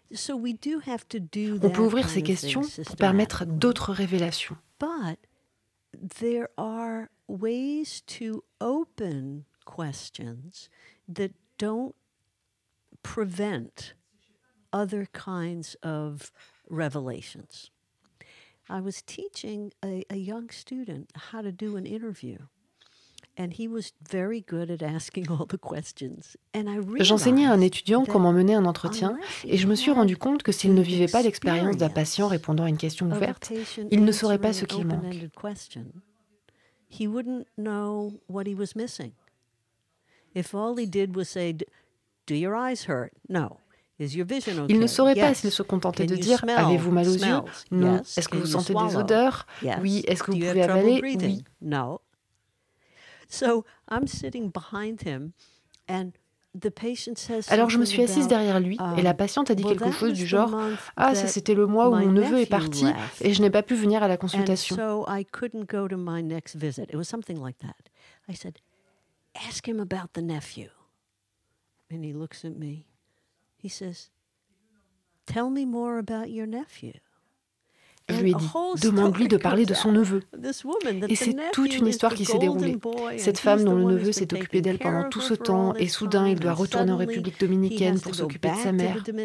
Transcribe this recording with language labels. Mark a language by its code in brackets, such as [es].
[fr] On peut ouvrir ces questions pour permettre d'autres révélations. [en] There are ways to open questions that don't prevent other kinds of revelations. I was teaching a young student how to do an interview, and he was very good at asking all the questions. [fr] J'enseignais à un étudiant comment mener un entretien et je me suis rendu compte que s'il ne vivait pas l'expérience d'un patient répondant à une question ouverte, il ne saurait pas ce qu'il manque. [en] He wouldn't know what he was missing. If all he did was say, "Do your eyes hurt?" No. Is your vision okay? [fr] Il ne saurait pas s'il se contentait de dire « Avez-vous mal aux yeux ?» Non. « Est-ce que vous sentez des odeurs ?» Oui. « Est-ce que vous pouvez avaler ?» Oui. [en] No. So I'm sitting behind him and [fr] Alors je me suis assise derrière lui et la patiente a dit quelque chose du genre « Ah, ça c'était le mois où mon neveu est parti et je n'ai pas pu venir à la consultation. » [en] I said, "Ask him about the nephew." And he looks at me. He says, "Tell me more about your nephew." [fr] Je lui ai dit, demande-lui de parler de son neveu. Et c'est toute une histoire qui s'est déroulée. Cette femme dont le neveu s'est occupé d'elle pendant tout ce temps, et soudain il doit retourner en République dominicaine pour s'occuper de sa mère.